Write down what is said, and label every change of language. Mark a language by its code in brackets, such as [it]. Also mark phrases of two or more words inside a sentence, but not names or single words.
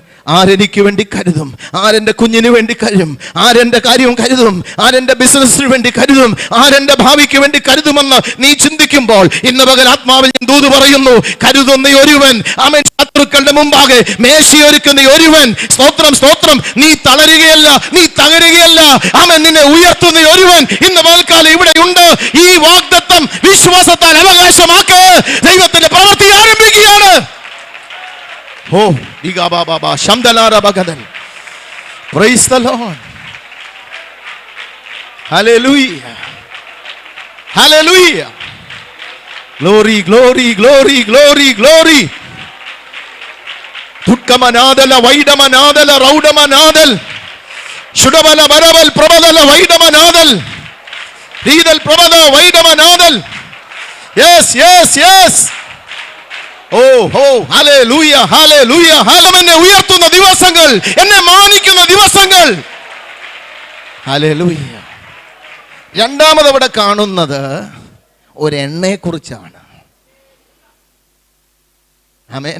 [ml] ആരെനിക്ക് വേണ്ടി കരുതും, ആരെൻ്റെ കുഞ്ഞിന് വേണ്ടി കരുതും, ആരെൻ്റെ കാര്യവും കരുതും, ആരെൻ്റെ ബിസിനസ്സിന് വേണ്ടി കരുതും, ആരെൻ്റെ ഭാവിക്ക് വേണ്ടി കരുതുമെന്ന് നീ ചിന്തിക്കുമ്പോൾ ഇന്ന് പകൽ ആത്മാവിൽ ഞാൻ ദൂത് പറയുന്നു, കരുതുന്ന ഒരുവൻ, ആമേൻ, ശത്രുക്കളുടെ മുമ്പാകെ മേശയൊരുക്കുന്ന ഒരുവൻ. സ്തോത്രം, സ്തോത്രം. നീ തളരുകയല്ല, നീ തകരുകയല്ല, ആമേൻ, നിന്നെ ഉയർത്തുന്ന ഒരുവൻ ഇന്ന് പകൽക്കാലം ഇവിടെ ഉണ്ട്. ഈ വാഗ്ദത്തം വിശ്വാസത്താൽ അവകാശമാക്ക്. ദൈവത്തിന്റെ പ്രവൃത്തി ആരംഭിക്കുകയാണ്. Oh, diga baba ba shamdalara bagadan. [en] Praise the Lord. Hallelujah. Hallelujah. Glory, glory, glory, glory, glory. Tukkamanadala vaidamanadala raudamanadal. Shudabala baraval prabadala vaidamanadal. Ridal prabada vaidamanadal. Yes, yes, yes. [ml] ഹല്ലേലൂയ, ഹല്ലേലൂയ, ഹല്ലേലൂയ. എന്നെ ഉയർത്തുന്ന ദിവസങ്ങൾ, എന്നെ മാനിക്കുന്ന ദിവസങ്ങൾ. ഹല്ലേലൂയ. രണ്ടാമത് അവിടെ കാണുന്നത് ഒരു എണ്ണയെക്കുറിച്ചാണ്. ആമേൻ.